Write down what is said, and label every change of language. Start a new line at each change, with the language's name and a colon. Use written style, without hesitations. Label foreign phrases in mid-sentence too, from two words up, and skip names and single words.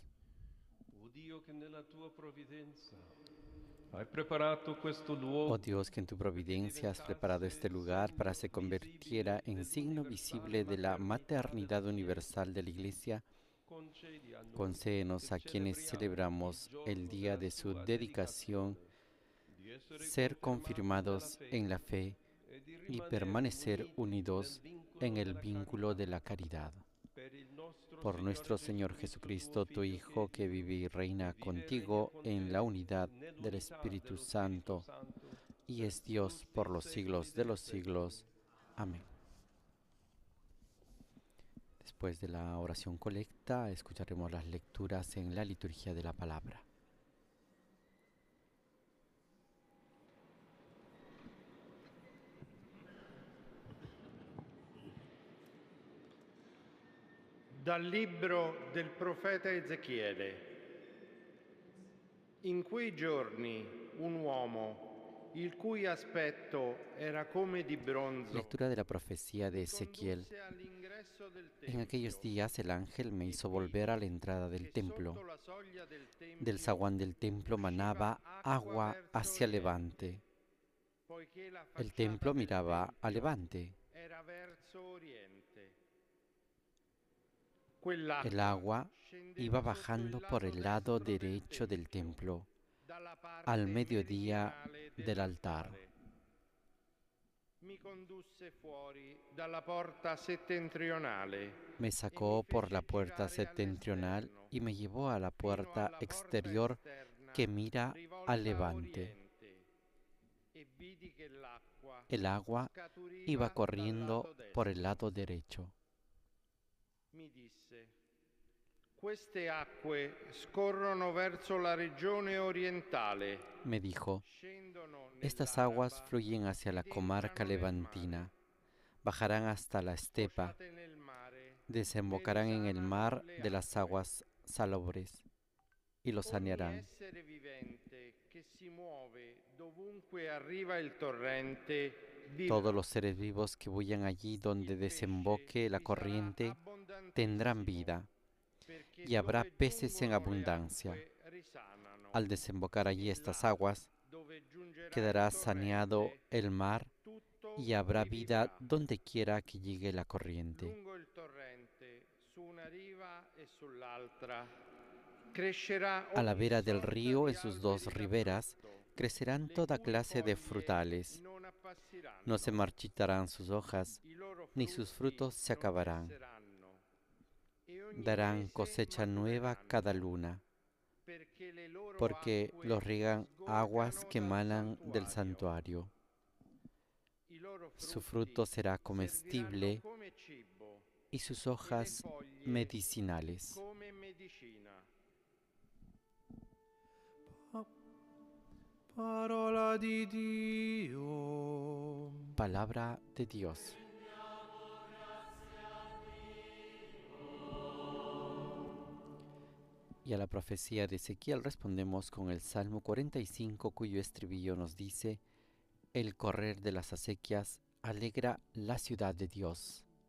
Italian: O Dio che nella tua provvidenza hai preparato questo Oh luogo
Spanish: Dios, que en tu providencia has preparado este lugar para se convirtiera en signo visible de la maternidad universal de la Iglesia,
Italian: concedi a noi
Spanish: concédenos a
Italian: che
Spanish: quienes
Italian: celebriamo il
Spanish: celebramos el
Italian: giorno
Spanish: día
Italian: della
Spanish: de su
Italian: sua
Spanish: dedicación
Italian: di essere
Spanish: ser
Italian: confermati nella
Spanish: confirmados en la
Italian: fede
Spanish: fe
Italian: e di
Spanish: y
Italian: rimanere
Spanish: permanecer
Italian: uniti nel
Spanish: unidos en
Italian: vincolo
Spanish: el
Italian: della
Spanish: vínculo
Italian: carità
Spanish: de la caridad.
Italian: per il nostro
Spanish: Por
Italian: Signore
Spanish: nuestro
Italian: Gesù
Spanish: Señor
Italian: Cristo, tuo
Spanish: Jesucristo, tu
Italian: Figlio,
Spanish: Hijo, que vive y
Italian: che
Spanish: reina
Italian: vive e regna
Spanish: contigo
Italian: con
Spanish: en la
Italian: te
Spanish: unidad del
Italian: nell'unità
Spanish: Espíritu
Italian: dello Spirito Santo,
Spanish: Santo y
Italian: per
Spanish: es Dios
Italian: tutti
Spanish: por
Italian: i
Spanish: los
Italian: secoli
Spanish: siglos de
Italian: dei
Spanish: los
Italian: secoli.
Spanish: siglos. Amén. Después de la oración colecta, escucharemos las lecturas en la liturgia de la palabra.
Italian: Dal libro del profeta Ezechiele. In quei giorni un uomo, il cui aspetto era come di bronzo,
Spanish: Lectura de la profecía de
Italian: mi
Spanish: Ezequiel.
Italian: condusse all'ingresso del
Spanish: En aquellos
Italian: tempio
Spanish: días el ángel me
Italian: e
Spanish: hizo
Italian: vidi
Spanish: volver a la entrada del
Italian: che sotto
Spanish: templo.
Italian: la soglia del
Spanish: Del
Italian: tempio
Spanish: zaguán del templo manaba
Italian: usciva acqua
Spanish: agua
Italian: verso
Spanish: hacia
Italian: oriente,
Spanish: levante.
Italian: poiché la
Spanish: El
Italian: facciata
Spanish: templo
Italian: del
Spanish: miraba a
Italian: tempio
Spanish: levante.
Italian: era verso oriente.
Spanish: El
Italian: Quell'acqua
Spanish: agua
Italian: scendeva
Spanish: iba
Italian: sotto il
Spanish: bajando por
Italian: lato
Spanish: el lado
Italian: destro
Spanish: derecho del templo,
Italian: dalla
Spanish: al
Italian: parte
Spanish: mediodía
Italian: meridionale
Spanish: del altar.
Italian: dell'altare. Mi condusse fuori dalla porta settentrionale
Spanish: Me
Italian: e mi
Spanish: sacó por la
Italian: fece
Spanish: puerta
Italian: girare
Spanish: septentrional
Italian: all'esterno,
Spanish: y me llevó a la
Italian: fino
Spanish: puerta
Italian: alla porta
Spanish: exterior
Italian: esterna
Spanish: que mira al
Italian: rivolta a
Spanish: levante.
Italian: oriente, e vidi che l'acqua
Spanish: El agua iba
Italian: scaturiva dal
Spanish: corriendo
Italian: lato
Spanish: por el
Italian: destro.
Spanish: lado derecho.
Italian: Mi disse: queste acque scorrono verso la regione orientale,
Spanish: Me dijo,
Italian: scendono
Spanish: estas aguas
Italian: nell'Araba
Spanish: fluyen hacia la
Italian: ed
Spanish: comarca
Italian: entrano nel
Spanish: levantina,
Italian: mare.
Spanish: bajarán hasta la estepa,
Italian: Sfociate nel mare, ne
Spanish: desembocarán en el
Italian: risanano
Spanish: mar
Italian: le
Spanish: de las
Italian: acque.
Spanish: aguas salobres y lo
Italian: Ogni
Spanish: sanearán.
Italian: essere vivente che si muove dovunque arriva il torrente
Spanish: Todos
Italian: vivrà.
Spanish: los seres vivos que huyan allí donde
Italian: Il
Spanish: desemboque
Italian: pesce
Spanish: la
Italian: vi sarà
Spanish: corriente tendrán
Italian: abbondantissimo,
Spanish: vida,
Italian: perché
Spanish: y habrá
Italian: dove
Spanish: peces en
Italian: giungono le
Spanish: abundancia.
Italian: acque risanano,
Spanish: Al desembocar allí
Italian: e
Spanish: estas
Italian: là
Spanish: aguas,
Italian: dove giungerà il
Spanish: quedará saneado
Italian: torrente,
Spanish: el mar
Italian: tutto
Spanish: y habrá vida
Italian: rivivrà.
Spanish: donde quiera que llegue la corriente.
Italian: Lungo il torrente, su una riva e sull'altra, crescerà
Spanish: A la
Italian: ogni
Spanish: vera del
Italian: sorta
Spanish: río,
Italian: di
Spanish: en sus dos
Italian: alberi da
Spanish: riberas,
Italian: frutto,
Spanish: crecerán
Italian: le
Spanish: toda
Italian: cui
Spanish: clase de
Italian: foglie
Spanish: frutales.
Italian: non appassiranno,
Spanish: No se marchitarán sus hojas,
Italian: i loro
Spanish: ni sus
Italian: frutti
Spanish: frutos se
Italian: non
Spanish: acabarán.
Italian: cesseranno, e ogni
Spanish: Darán
Italian: mese
Spanish: cosecha nueva cada
Italian: matureranno,
Spanish: luna,
Italian: perché le loro
Spanish: porque
Italian: acque
Spanish: los riegan aguas
Italian: sgorgano
Spanish: que
Italian: dal
Spanish: emanan del
Italian: santuario.
Spanish: santuario.
Italian: I loro
Spanish: Su
Italian: frutti
Spanish: fruto será
Italian: serviranno
Spanish: comestible
Italian: come cibo
Spanish: y sus
Italian: e le
Spanish: hojas
Italian: foglie
Spanish: medicinales.
Italian: come medicina. Parola di Dio.
Spanish: Palabra de Dios. Y a la profecía de Ezequiel respondemos con el Salmo 45, cuyo estribillo nos dice: el correr de las acequias alegra la ciudad de Dios.